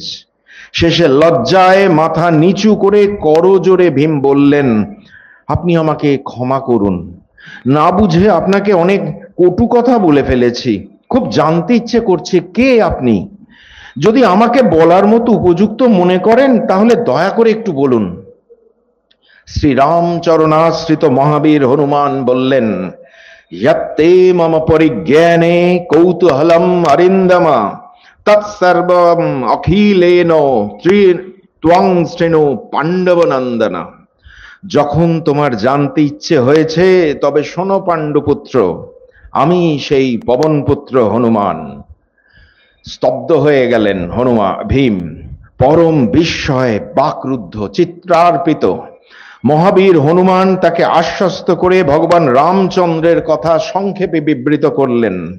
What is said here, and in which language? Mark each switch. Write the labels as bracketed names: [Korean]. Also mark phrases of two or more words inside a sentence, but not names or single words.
[Bangla] শেষে লজ্জায় মাথা নিচু করে করজোড়ে ভীম বললেন, আপনি আমাকে ক্ষমা করুন, না বুঝে আপনাকে অনেক কটু কথা বলে ফেলেছি। খুব জানতে ইচ্ছে করছে কে আপনি। যদি আমাকে বলার মতো উপযুক্ত মনে করেন তাহলে দয়া করে একটু বলুন। শ্রীরামচরণাশ্রিত মহাবীর হনুমান বললেন, [Sanskrit] यत्ते मम परिज्ञाने कौतूहलम अरिंदमा तत्सर्वम अखिलेन त्वं श्रेणु पांडव नंदना। [Bangla] যখন তোমার জানতে ইচ্ছে হয়েছে তবে শোনো পাণ্ডুপুত্র, আমি সেই পবনপুত্র হনুমান। স্তব্ধ হয়ে গেলেন ভীম, পরম বিস্ময়ে বাকরুদ্ধ, চিত্রার্পিত। মহাবীর হনুমান তাকে আশ্বস্ত করে ভগবান রামচন্দ্রের কথা সংক্ষেপে বিবৃত করলেন।